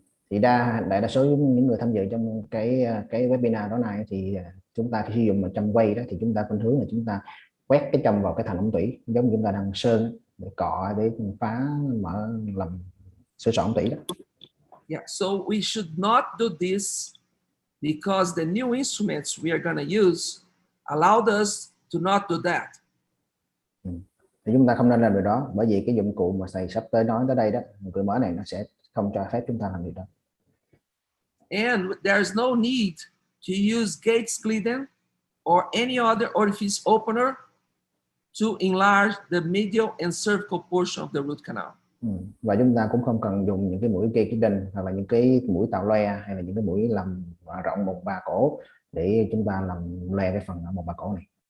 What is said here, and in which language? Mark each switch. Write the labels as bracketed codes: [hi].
[vi] Thì đại đa số những người tham dự trong cái webinar đó này thì chúng ta khi sử dụng mà châm quay đó thì chúng ta khuynh hướng là chúng ta quét cái châm vào cái thành ống tủy, giống như chúng ta đang sơn để cọ để phá mở làm sửa soạn ống tủy đó. [en] Yeah, so we should not do this because the new instruments we are going to use allowed us to not do that. [vi] Thì chúng ta không nên làm điều đó, bởi vì cái dụng cụ mà thầy sắp tới nói tới đây đó, dụng cụ mới này nó sẽ không cho phép chúng ta làm điều đó. [en] And there's no need to use gate splitting or any other orifice opener to enlarge the medial and cervical portion of the root canal. [vi] Và chúng ta cũng không cần dùng những cái mũi gây ký đinh hoặc là những cái mũi tạo loe hay là những cái mũi làm rộng một ba cổ để chúng ta làm loe cái phần một ba cổ này.